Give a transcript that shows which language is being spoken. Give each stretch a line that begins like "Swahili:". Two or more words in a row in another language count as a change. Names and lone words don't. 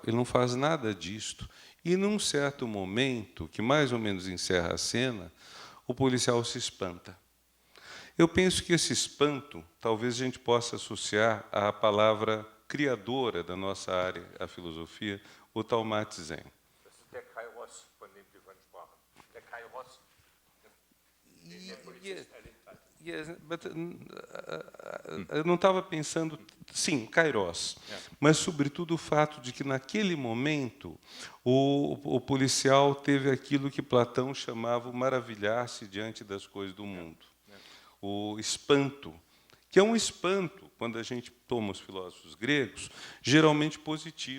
Portuguese: Ele não faz nada disto. E, num certo momento, que mais ou menos encerra a cena, o policial se espanta. Eu penso que esse espanto, talvez a gente possa associar à palavra criadora da nossa área, a filosofia, o Talmat Zen.
German: Das ist der Kairos, von dem Sie vorhin sprachen. Der Kairos, den der Polizist erlebt hat.
English: Yes, but,
Portuguese: eu não estava pensando, sim, Kairos, mas, sobretudo, o fato de que, naquele momento, o policial teve aquilo que Platão chamava o maravilhar-se diante das coisas do mundo. O espanto, que é um espanto, quando a gente toma os filósofos gregos, geralmente positivo.